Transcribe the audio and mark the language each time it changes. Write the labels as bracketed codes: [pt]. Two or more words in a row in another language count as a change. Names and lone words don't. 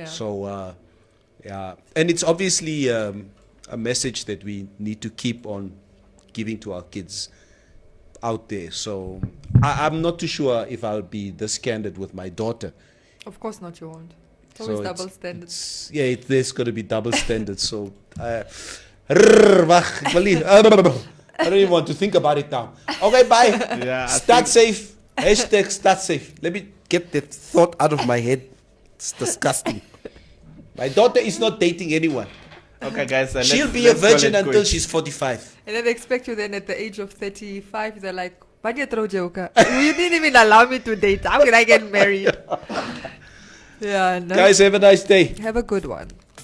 [en] So, and it's obviously a message that we need to keep on giving to our kids. out there. So I'm not too sure if I'll be this candid with my daughter. Of course not, you won't. It's So always double standards. there's going to be double standards. [af] So wag, ek wil nie- [en] I don't even want to think about it now. Okay, bye. Yeah, I Start safe. Hashtag start safe. Let me get that thought out of my head. It's disgusting. My daughter is not dating anyone. Okay, guys. She'll be a virgin until she's 45. And then they expect you then at the age of 35, they're like, [af] "Wanneer trou jy ook?" [en] You didn't even allow me to date. How can I get married? Yeah, no. Guys, have a nice day. Have a good one.